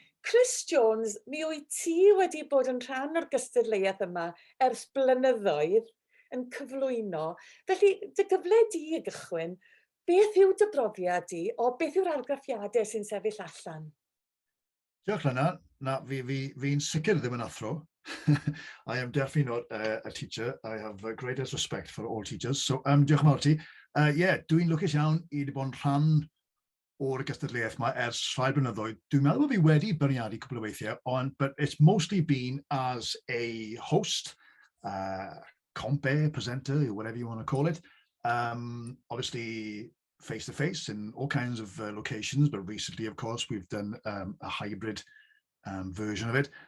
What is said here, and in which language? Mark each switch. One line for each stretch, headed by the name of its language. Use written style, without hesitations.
Welsh: Chris Jones, mi wyt ti wedi bod yn rhan o'r gystadleuaeth yma ers blynyddoedd yn cyflwyno. Felly, dy gyfle di i gychwyn, beth yw dy brofiad di o beth yw'r argraffiadau sy'n sefyll allan? Diolch Lena, fi'n sicr ddim yn athro.
English: I am definitely not a teacher. I have the greatest respect for all teachers.
Welsh: So, diolch yn fawr ti. Dwi'n lwcus iawn i wedi bod yn rhan o'r gystadleuaeth yma ers rhai blynyddoedd. Dwi'n meddwl bod fi wedi beirniadu cwbl o weithiau,
English: but it's mostly been as a host, compere, presenter, whatever you want to call it. Obviously, face-to-face in all kinds of locations, but recently, of course, we've done a hybrid version of it.